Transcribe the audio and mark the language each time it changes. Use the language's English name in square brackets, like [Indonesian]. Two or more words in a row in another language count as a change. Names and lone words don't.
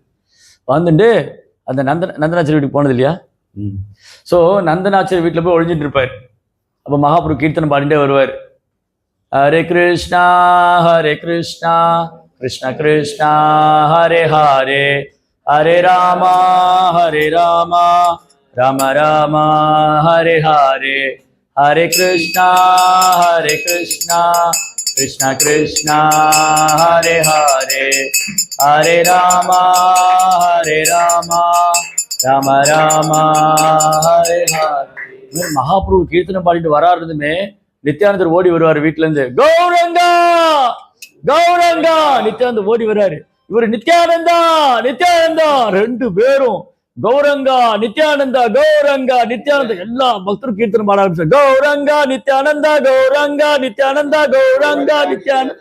[Tamil] வந்துட்டு அந்த நந்தனாச்சாரி வீட்டுக்கு போனது இல்லையா, ஸோ நந்தனாச்சாரி வீட்டில் போய் ஒழிஞ்சிட்டு இருப்பார். அப்போ மகாபிரபு கீர்த்தனை பாடிட்டே வருவார். [Sanskrit] हरे कृष्ण कृष्ण कृष्ण हरे हरे, हरे राम राम राम हरे हरे, हरे कृष्ण कृष्ण कृष्ण हरे हरे हरे राम राम राम हरे हरे. [Tamil] மகாபிரபு கீர்த்தனை பாடிட்டு வராருதுமே நித்யானந்தர் ஓடி வருவாரு வீட்டுல இருந்து, கௌரங்கா கௌரங்கா. நித்யானந்தர் ஓடி வர்றாரு, இவரு நித்யானந்தா நித்யானந்தா, ரெண்டு பேரும் கௌரங்கா நித்யானந்தா கௌரங்கா நித்யானந்தா. எல்லா பக்தரும் கீர்த்தனை பாட ஆரம்பிச்சாங்க, கௌரங்கா நித்யானந்தா கௌரங்கா நித்யானந்தா கௌரங்கா நித்யானந்தா.